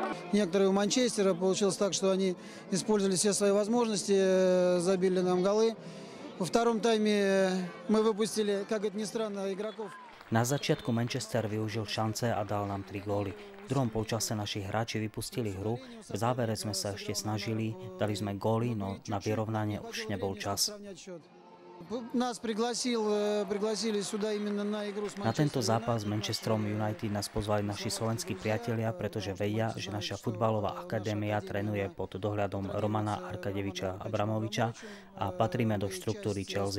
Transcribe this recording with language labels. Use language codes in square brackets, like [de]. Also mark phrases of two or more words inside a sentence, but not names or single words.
[ru] некоторые у Манчестера. Получилось так, что они использовали все свои возможности, забили нам голы. Во втором тайме мы выпустили, как это ни странно, игроков. [sk] Na začiatku Manchester využil šance a dal nám 3 góly. V druhom polčase naši hráči vypustili hru, v závere sme sa ešte snažili, dali sme góly, no na vyrovnanie už nebol čas. Na tento zápas s Manchesterom United nás pozvali naši slovenskí priatelia, pretože vedia, že naša futbalová akadémia trénuje pod dohľadom Romana Arkadeviča Abramoviča a patríme do štruktúry Chelsea.